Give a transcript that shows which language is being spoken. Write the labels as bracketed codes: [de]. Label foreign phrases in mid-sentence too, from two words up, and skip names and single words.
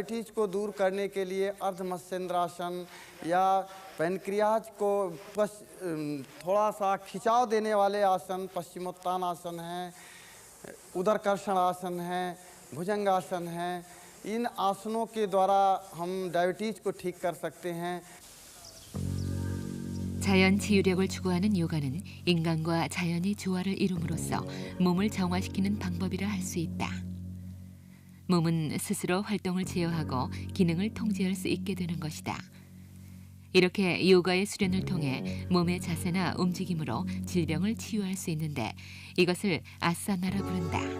[hi] डायबिटीज को दूर करने के लिए अर्ध मत्स्येंद्रासन या पैनक्रियाज को थोड़ा सा खिंचाव देने वाले आसन पश्चिमोत्तान है, उदरकर्षण आसन है, भुजंगासन है। इन आसनों के द्वारा हम डायबिटीज को ठीक कर सकते हैं। [ko] 자연 치유력을 추구하는 요가는 인간과 자연이 조화를 이룸으로써 몸을 정화시키는 방법이라 할 수 있다. 몸은 스스로 활동을 제어하고 기능을 통제할 수 있게 되는 것이다. 이렇게 요가의 수련을 통해 몸의 자세나 움직임으로 질병을 치유할 수 있는데 이것을 아사나라 부른다.